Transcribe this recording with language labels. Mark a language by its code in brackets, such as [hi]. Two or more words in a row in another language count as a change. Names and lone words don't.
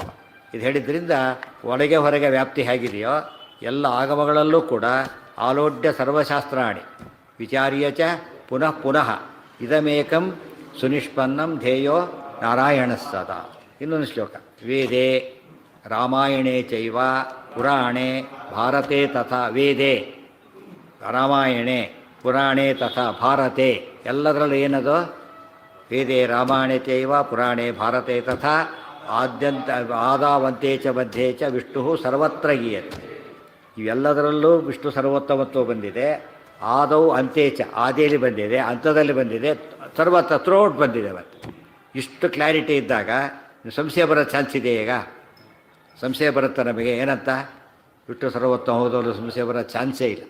[kn] ಇದು ಹೇಳಿದ್ರಿಂದ ಒಳಗೆ ಹೊರಗೆ ವ್ಯಾಪ್ತಿ ಹೇಗಿದೆಯೋ ಎಲ್ಲ ಆಗಮಗಳಲ್ಲೂ ಕೂಡ [sa] ಆಲೋಡ್ಯ ಸರ್ವಶಾಸ್ತ್ರಾಣಿ ವಿಚಾರ್ಯ ಚ ಪುನಃ ಪುನಃ ಇದಮೇಕಂ ಸುನಿಷ್ಪನ್ನಂ ಧ್ಯೇಯೋ ನಾರಾಯಣಸ್ಸದ. [kn] ಇನ್ನೊಂದು ಶ್ಲೋಕ, [sa] ವೇದೆ ರಾಮಾಯಣೇ ಚೈವ ಪುರಾಣೇ ಭಾರತೆ ತಥಾ. ವೇದೆ ರಾಮಾಯಣೆ ಪುರಾಣೇ ತಥಾ ಭಾರತೆ, [kn] ಎಲ್ಲದರಲ್ಲೂ ಏನದು, [sa] ವೇದೆ ರಾಮಾಯಣೆ ಚೈವ ಪುರಾಣೇ ಭಾರತೆ ತಥಾ ಆದ್ಯಂತ ಆದಾವಂತೆ ಚ ಮಧ್ಯೆ ಚ ವಿಷ್ಣು ಸರ್ವತ್ರ ಗೀಯತೆ. [kn] ಇವೆಲ್ಲದರಲ್ಲೂ ವಿಷ್ಣು ಸರ್ವೋತ್ತಮತ್ವ ಬಂದಿದೆ. [sa] ಆದೌ ಅಂತ್ಯೇಚ, [kn] ಆದಿಯಲ್ಲಿ ಬಂದಿದೆ, ಅಂತ್ಯದಲ್ಲಿ ಬಂದಿದೆ, ಸರ್ವತ್ರ ಥ್ರೋಟ್ ಬಂದಿದೆ. ಮತ್ತು ಇಷ್ಟು ಕ್ಲಾರಿಟಿ ಇದ್ದಾಗ ಸಂಶಯ ಬರೋ ಚಾನ್ಸ್ ಇದೆ. ಈಗ ಸಂಶಯ ಬರುತ್ತೆ ನಮಗೆ, ಏನಂತ, ವಿಷ್ಣು ಸರ್ವೋತ್ತಮ ಹೋದವರು ಸಂಶಯ ಬರೋ ಚಾನ್ಸೇ ಇಲ್ಲ.